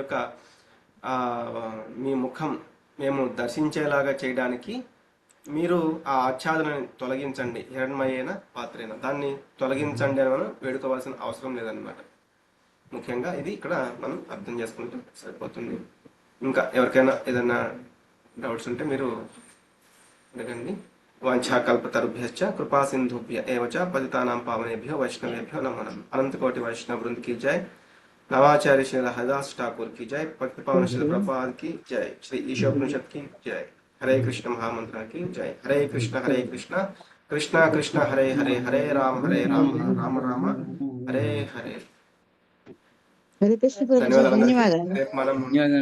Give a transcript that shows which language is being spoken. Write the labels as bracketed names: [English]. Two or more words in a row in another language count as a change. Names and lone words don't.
[Telugu] మీ ముఖం మేము దర్శించేలాగా చేయడానికి మీరు ఆ ఆచ్ఛాదనని తొలగించండి, [Sanskrit] హిరణ్మయేన పాత్రేన, [Telugu] దాన్ని తొలగించండి అని మనం వేడుకోవాల్సిన అవసరం లేదన్నమాట. ముఖ్యంగా ఇది ఇక్కడ మనం అర్థం చేసుకుంటే సరిపోతుంది. ఇంకా ఎవరికైనా ఏదైనా డౌట్స్ ఉంటే మీరు అడగండి. [Sanskrit] వాంఛాకల్పతరుభ్యశ్చ కృపా సింధుభ్య ఏవ చ పతితానాం పావనేభ్యో వైష్ణవేభ్యో నమో నమః. అనంతకోటి వైష్ణవ వృంద [Hindi] की जय. नवाचार्य श्री हरिदास ठाकुर की जय. भक्ति पावन श्री प्रभुपाद की जय. श्री ईशोपनिषद की जय. [Sanskrit] हरे कृष्ण महामंत्र की जय. हरे कृष्ण कृष्ण कृष्ण हरे हरे, हरे राम राम राम हरे हरे. [Telugu] హరే కృష్ణ ప్రభుజీ, ధన్యవాదాలు. రేపు మనం